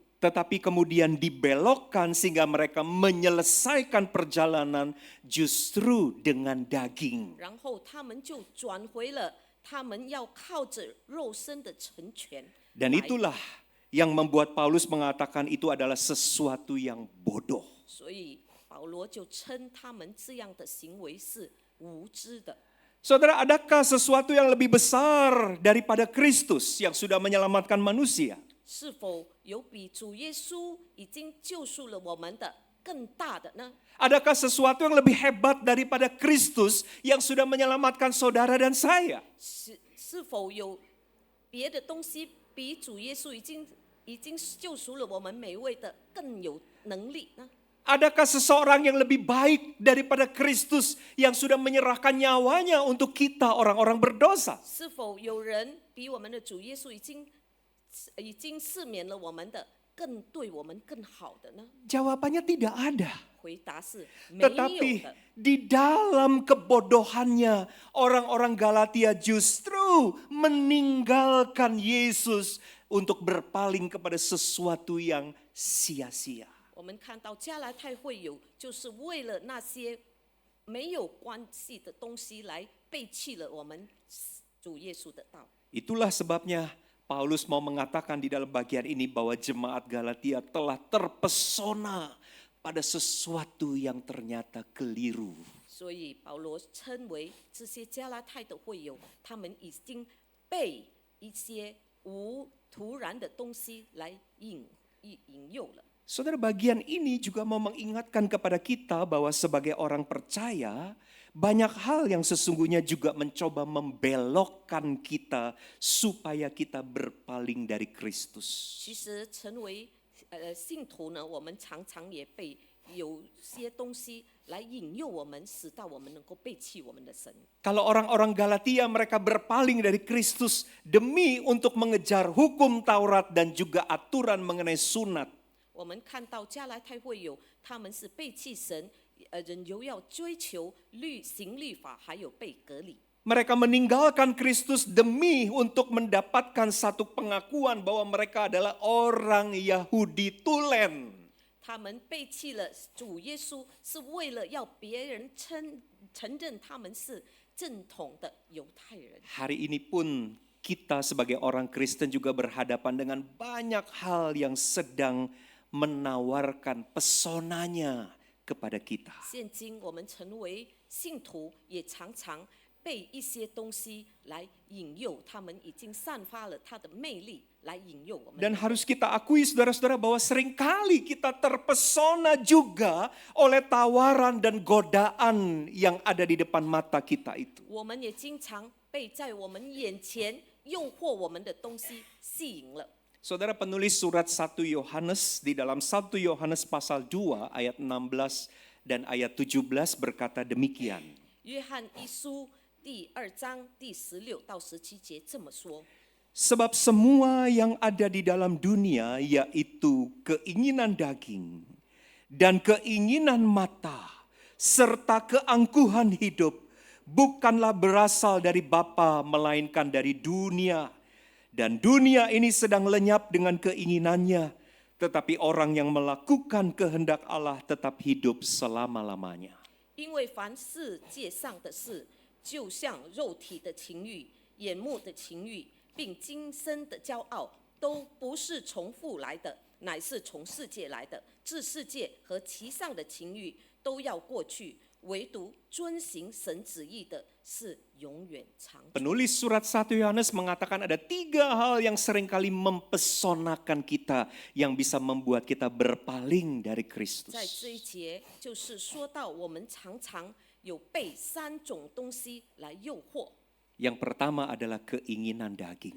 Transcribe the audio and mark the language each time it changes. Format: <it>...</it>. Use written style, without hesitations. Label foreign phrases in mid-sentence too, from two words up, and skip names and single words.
<id>tetapi kemudian dibelokkan sehingga mereka menyelesaikan perjalanan justru dengan daging.</id> <zh>然后他们就转回了他们要靠着肉身的成全。</zh> <id>Dan itulah yang membuat Paulus mengatakan itu adalah sesuatu yang bodoh.</id> <zh>所以保罗就称他们这样的行为是无知的。</zh> <id>Saudara, adakah sesuatu yang lebih besar daripada Kristus yang sudah menyelamatkan manusia?</id> <zh>是否有比主耶稣已经救赎了我们的更大的呢？</zh> <id>Adakah sesuatu yang lebih hebat daripada Kristus yang sudah menyelamatkan saudara dan saya?</id> <zh>是否有别的东西比主耶稣已经救赎了我们每位的更有能力呢？</zh> <id>Adakah seseorang yang lebih baik daripada Kristus yang sudah menyerahkan nyawanya untuk kita orang-orang berdosa?</id> <zh>是否有人比我们的主耶稣已经赦免了我们的更对我们更好的呢？</zh> <id>Jawabannya tidak ada.</id> <zh>回答是没有</zh> <id>Tetapi</id> <zh>的。</zh> <id>di dalam kebodohannya orang-orang Galatia justru meninggalkan Yesus untuk berpaling kepada sesuatu yang sia-sia.</id> <zh>我们看到加拉太会友就是为了那些没有关系的东西来背弃了我们主耶稣的道。</zh> <id>Itulah sebabnya Paulus mau mengatakan di dalam bagian ini bahwa jemaat Galatia telah terpesona pada sesuatu yang ternyata keliru.</id> <zh>所以保罗称为这些加拉太的会友，他们已经被一些无突然的东西来引诱了。</zh> <id>Saudara, bagian ini juga mau mengingatkan kepada kita bahwa sebagai orang percaya, banyak hal yang sesungguhnya juga mencoba membelokkan kita supaya kita berpaling dari Kristus.</id> <zh>其实成为信徒呢，我们常常也被有些东西来引诱我们，使到我们能够背弃我们的神。</zh> <id>Kalau orang-orang Galatia mereka berpaling dari Kristus demi untuk mengejar hukum Taurat dan juga aturan mengenai sunat.</id> <zh>我们看到加拉太会友，他们是背弃神，人又要追求行律法，还有被隔离。</zh> <id>Mereka meninggalkan Kristus demi untuk mendapatkan satu pengakuan bahwa mereka adalah orang Yahudi tulen.</id> <zh>他们背弃了主耶稣，是为了要别人承认他们是正统的犹太人。</zh> <id>Hari ini pun kita sebagai orang Kristen juga berhadapan dengan banyak hal yang sedang menawarkan pesonanya kepada kita.</id> <zh>现今我们成为信徒，也常常被一些东西来引诱，他们已经散发了他的魅力来引诱我们。</zh> <id>Dan harus kita akui saudara-saudara bahwa seringkali kita terpesona juga oleh tawaran dan godaan yang ada di depan mata kita itu.</id> <zh>我们也经常被在我们眼前诱惑我们的东西吸引了。</zh> <id>Saudara, penulis surat 1 Yohanes di dalam 1 Yohanes pasal 2 ayat 16 dan ayat 17 berkata demikian.</id> <zh>约翰一书第2章第16到17节这么说：</zh> <id>Sebab semua yang ada di dalam dunia, yaitu keinginan daging dan keinginan mata serta keangkuhan hidup, bukanlah berasal dari Bapa melainkan dari dunia. Dan dunia ini sedang lenyap dengan keinginannya, tetapi orang yang melakukan kehendak Allah tetap hidup selama-lamanya.</id> <zh>因为凡世界上的事，就像肉体的情欲、眼目的情欲，并今生的骄傲，都不是从父来的，乃是从世界来的。这世界和其上的情欲都要过去，唯独遵行神旨意的是永远长存。</zh> <id>Penulis surat 1 Yohanes mengatakan ada 3 hal yang seringkali mempesonakan kita yang bisa membuat kita berpaling dari</id> <zh>在</zh> <id>Kristus.</id> <zh>这一节，就是说到我们常常有被3种东西来诱惑。</zh> <id>Yang pertama adalah keinginan daging.</id>